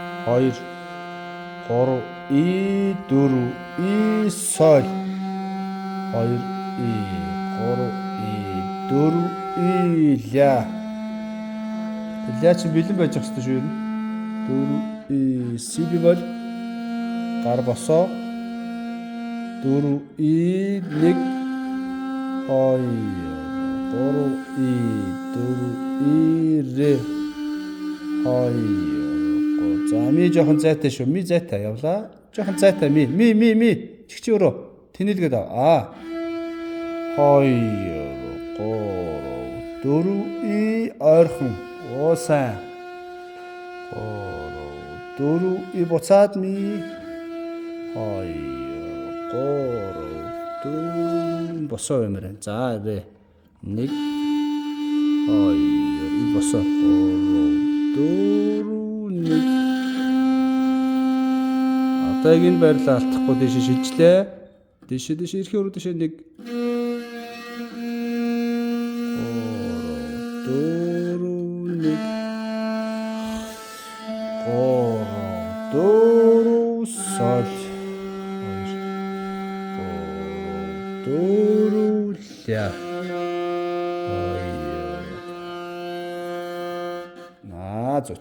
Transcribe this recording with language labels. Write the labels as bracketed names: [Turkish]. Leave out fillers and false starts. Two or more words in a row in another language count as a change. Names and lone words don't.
[Russian] 2 3 и 4 и соль 2 и 3 и 4 и ля. [Mongolian] Ля чи бэлэн байж ах хэвчээ шүү юм. 4 и [Russian] си бемоль [Mongolian] гар босоо 4 и 1 2 3 и 4 и ре 2 за ми жоохон зайтай шүү. Ми зайтай явлаа. Жоохон зайтай ми чигчи өрөө тэнэлгээд аа 2 3 4 и ойрхон сайн 3 4 и буцаад ми 2 3 4 босоо юмраа. За ре 1 2 и босоо 3 4 1 одоо яг энэ байрлал алдахгүй дэше шилжлээ. Дэше эрхийн өрөө дэше 1 4 соль 4 ля зүт.